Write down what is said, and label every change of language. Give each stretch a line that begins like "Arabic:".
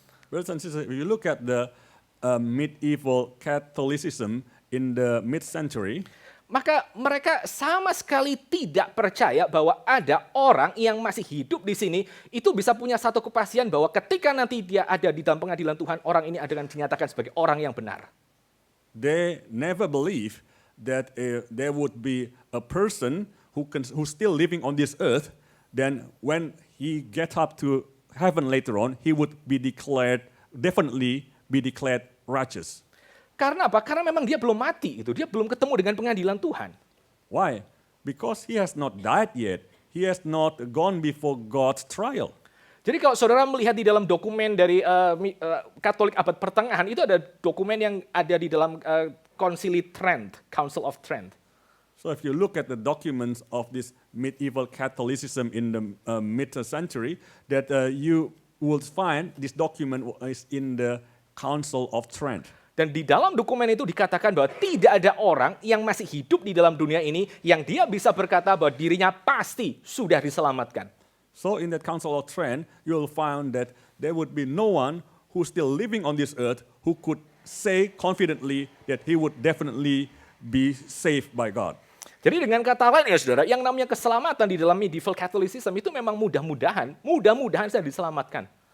English: Brothers and sisters, if you look at the medieval Catholicism in the mid-century,
Indonesian: maka mereka sama sekali tidak percaya bahwa ada orang yang masih hidup di sini itu bisa punya satu kepastian bahwa ketika nanti dia ada di dalam pengadilan Tuhan, orang ini akan dinyatakan sebagai orang yang benar.
English: they never believe that there would be a person who's still living on this earth, then when he gets up to heaven later on, he would be definitely be declared righteous.
Indonesian: Karena apa? Karena memang dia belum mati, dia belum ketemu dengan pengadilan Tuhan.
English: Why? Because he has not died yet. He has not gone before God's trial.
Indonesian: Jadi kalau saudara melihat di dalam dokumen dari Katolik abad pertengahan, itu ada dokumen yang ada di dalam Konsili Trent, Council of Trent.
English: So if you look at the documents of this medieval Catholicism in the mid-century, that you will find this document is in the Council of Trent.
Indonesian: Dan di dalam dokumen itu dikatakan bahwa tidak ada orang yang masih hidup di dalam dunia ini yang dia bisa berkata bahwa dirinya pasti sudah diselamatkan.
English: So in that Council of Trent, you'll find that there would be no one who's still living on this earth who could say confidently that he would definitely be saved by God.
Indonesian: Jadi dengan kata lain ya saudara, yang namanya keselamatan di dalam medieval Catholicism itu memang mudah-mudahan saya diselamatkan.